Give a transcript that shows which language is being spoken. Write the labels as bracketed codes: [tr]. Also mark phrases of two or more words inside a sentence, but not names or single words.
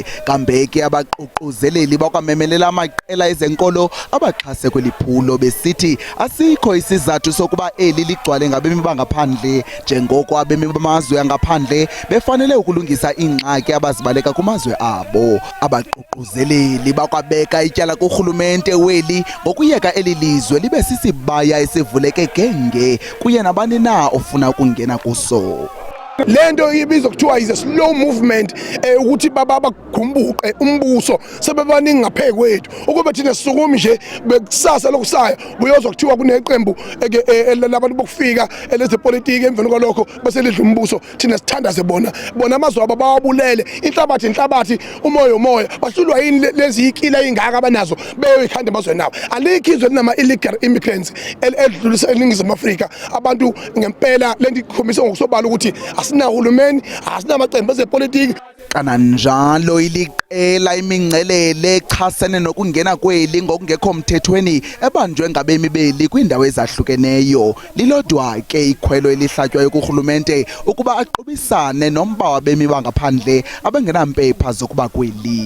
[xh] Kambeke abaququzeleli bakwamemelela amaqela ezenkolo abaxhase kweliphulo besithi asikho isizathu sokuba eli ligcwale ngabemi bangaphandle njengoko abemi bamazwe angaphandle befanele ukulungisa ingxaki abazibaleka kumazwe abo. Abaququzeleli bakwabeka ityala kurhulumente weli ngokuyeka eli lizwe libe sisibaya esivuleke genge kuye nabani na ofuna ukungena kuso. [zu] Lento ibizwa kuthiwa [en] is a slow movement [zu] ukuthi babagumbuke umbuso sebebaningi ngaphe kwethu ukuba thina sisukumi nje bekusasa lokusaya buyozwa kuthiwa kuneqembu labantu bokufika elezepolitiki emveni kwalokho bese lidla umbuso thina sithandaze bona amazwe abo bawabulele inhlabathi umoya bahlulwa yini lezi ikila ingaka abanazo beyoyikhanda emazweni nabo alikho izwe linama [en] illegal immigrants [zu] edlulisa eNingizimu Afrika abantu ngempela lento ikhombisa ngokusobala ukuthi asinahulumeni asinamaqembu ezepolitiki. [xh] Kananjalo iliqela imingcelele echasene nokungena kweli ngokungekho mthethweni ebanjwe ngabemi beli kwindawo ezahlukeneyo. Lilodwa ke ikhwelo elihlatywayo kurhulumente ukuba aqubisane nomba wabemi bangaphandle abangenampepha zokuba kweli.